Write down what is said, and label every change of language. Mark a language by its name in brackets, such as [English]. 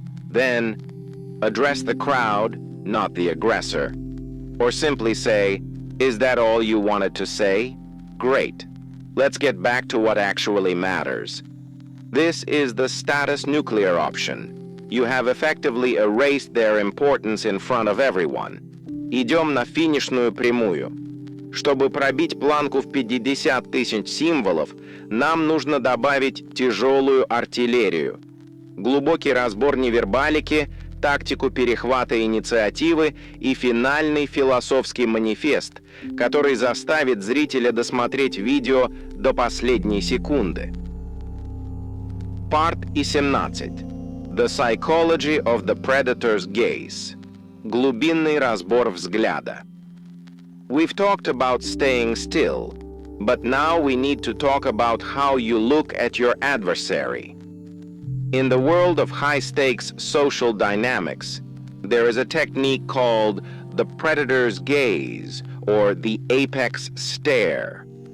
[English] Then, address the crowd, not the aggressor. Or simply say, "Is that all you wanted to say? Great. Let's get back to what actually matters." This is the status nuclear option. You have effectively erased their importance in front of everyone. [Russian] Идем на финишную прямую. Чтобы пробить планку в 50 тысяч символов, нам нужно добавить тяжелую артиллерию. Глубокий разбор невербалики, тактику перехвата инициативы и финальный философский манифест, который заставит зрителя досмотреть видео до последней секунды. [English] Part 17. The Psychology of the Predator's Gaze. [Russian] Глубинный разбор взгляда. [English] We've talked about staying still, but now we need to talk about how you look at your adversary. In the world of high-stakes social dynamics, there is a technique called the predator's gaze, or the apex stare.